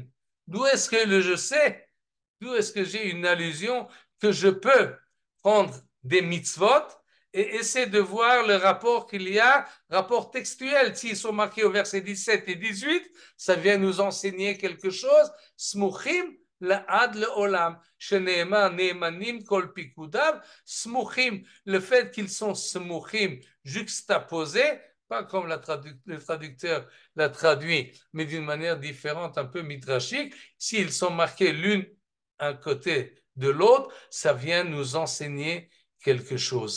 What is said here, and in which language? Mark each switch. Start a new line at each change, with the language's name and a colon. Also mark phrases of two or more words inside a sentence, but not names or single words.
French: D'où est-ce que je sais? D'où est-ce que j'ai une allusion que je peux prendre des mitzvot et essayer de voir le rapport qu'il y a, rapport textuel. S'ils sont marqués au verset 17 et 18, ça vient nous enseigner quelque chose.
Hebrew: סמוכים לעד לעולם. שנאמר נאמנים כל פיקודיו.
French: Smuchim, le fait qu'ils sont smuchim, juxtaposés, pas comme le traducteur l'a traduit, mais d'une manière différente, un peu midrashique. S'ils sont marqués l'une un côté de l'autre, ça vient nous enseigner quelque chose.